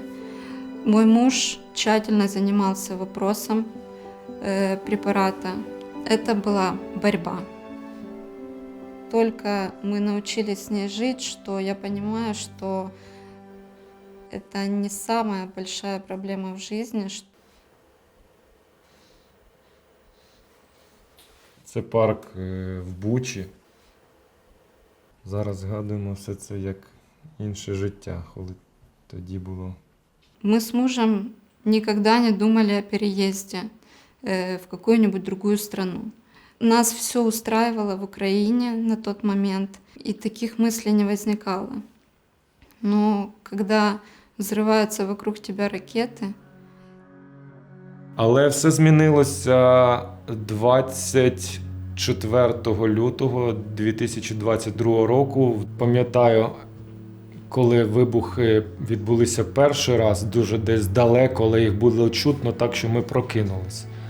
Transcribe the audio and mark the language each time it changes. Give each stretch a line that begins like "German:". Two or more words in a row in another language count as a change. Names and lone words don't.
Russian: Мой муж тщательно занимался вопросом препарата. Это была борьба. Только мы научились с ней жить, что я понимаю, что это не самая большая проблема в жизни.
Ukrainian: Це парк в Бучі. Зараз згадуємо все це як інше життя, коли тоді було.
Russian: Мы с мужем никогда не думали о переезде в какую-нибудь другую страну. Нас все устраивало в Украине на тот момент, и таких мыслей не возникало. Но когда взрываются вокруг тебя ракеты,
Ukrainian: Але все змінилося 24 лютого 2022 року. Пам'ятаю, коли вибухи відбулися перший раз, дуже десь далеко, але їх було чутно так, що ми прокинулись.